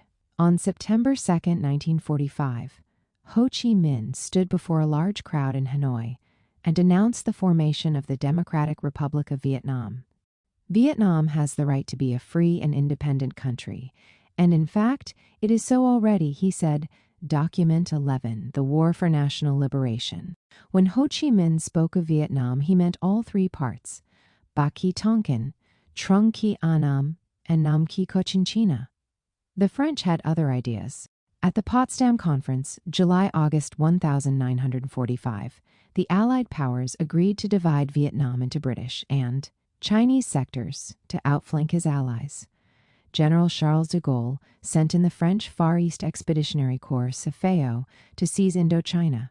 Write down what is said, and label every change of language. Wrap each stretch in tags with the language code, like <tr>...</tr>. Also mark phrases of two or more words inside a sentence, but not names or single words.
<en>On September 2, 1945, Ho Chi Minh stood before a large crowd in Hanoi and announced the formation of the Democratic Republic of Vietnam. Vietnam has the right to be a free and independent country, and in fact, it is so already, he said. Document 11, The War for National Liberation. When Ho Chi Minh spoke of Vietnam, he meant all three parts: Ba Ki Tonkin, Trung Ki Annam, and Nam Ki Cochinchina. The French had other ideas. At the Potsdam Conference, July-August 1945, the Allied powers agreed to divide Vietnam into British and Chinese sectors to outflank his allies. General Charles de Gaulle sent in the French Far East Expeditionary Corps CFAO to seize Indochina.</en>